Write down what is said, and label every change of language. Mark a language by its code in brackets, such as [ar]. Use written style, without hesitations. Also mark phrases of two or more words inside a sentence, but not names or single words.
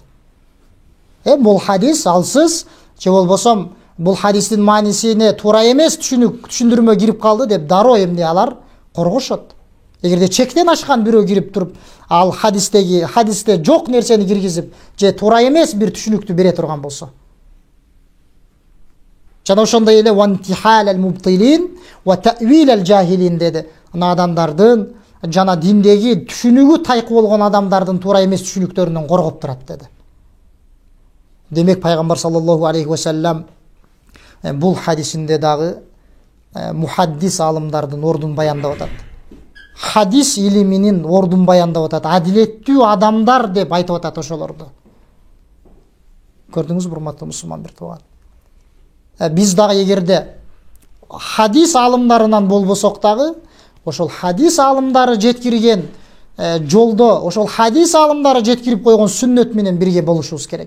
[ky] Бул хадис алсыз, же болбосо бул хадистин маанисине туура эмес түшүндүрмө кирип калды деп дароо эмне алар коргошот. Эгерде чектен ашкан бирөө кирип туруп, ал хадисте жок нерсени киргизип, же туура эмес бир түшүнүктү бере турган болсо. Жана ошондой эле [ar] وانتحال المبطلين وتأويل الجاهلين [ky] деди. Ана адамдардын жана диндеги түшүнүгү тайкы болгон адамдардын туура эмес түшүнүктөрүнөн коргоп турат деди. Демек пайгамбар [ar] صلى الله عليه وسلم [ky] бул хадисинде дагы мухаддис алымдардын ордун баяндап атат. Хадис илиминин ордун баяндап атат. Адилеттүү адамдар деп айтып атат ошолорду. Көрдүңүзбү, урматтуу мусулман бир тууган? Биз дагы эгерде хадис алымдарынан болбосок дагы, ошол хадис алымдары жеткирген жолдо, ошол хадис алымдары жеткирип койгон сүннөт менен бирге болушубуз керек.